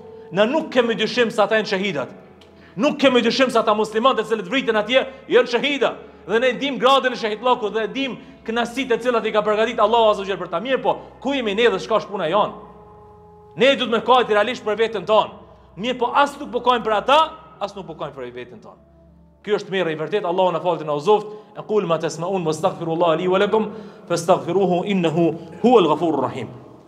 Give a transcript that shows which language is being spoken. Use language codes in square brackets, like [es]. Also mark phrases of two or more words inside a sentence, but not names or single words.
[sq] Na nuk kemi dyshim se ata janë shahidat. Nuk kemi dyshim se ata muslimanët që vritën atje janë shahida. Dhe ne dim gradën e shahidllokut dhe dim kënaqësitë të cilat i ka përgatitur Allahu [ar] عز وجل [sq] për ta. Mirë po, ku jemi ne dhe çka është puna jon? Ne duhet me kajtë realisht për veten tonë. Mirë po, as nuk po kajmë për ata, as nuk po kajmë për veten tonë. Ky është mirë i vërtet. Allahu na falë të na uzoft. [ar] أقول ما تسمعون وأستغفر الله لي ولكم فاستغفروه إنه هو الغفور الرحيم.